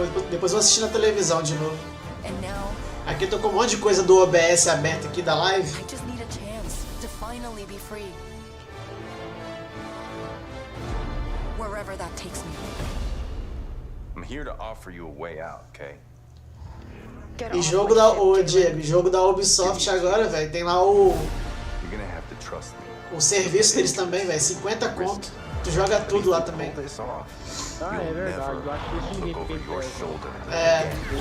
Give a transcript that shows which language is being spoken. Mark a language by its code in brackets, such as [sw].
[pt] Depois eu vou assistir na televisão de novo. Aqui eu tô com um monte de coisa do OBS aberto aqui da live. [en] I just need a chance to finally be free. Wherever that takes me. I'm here to offer you a way out, okay? [pt] E jogo da Diego, jogo da Ubisoft agora, velho, tem lá o serviço deles também, velho, 50 conto. Tu joga tudo lá também. Ah, é verdade. Eu acho que isso ninguém fez. É.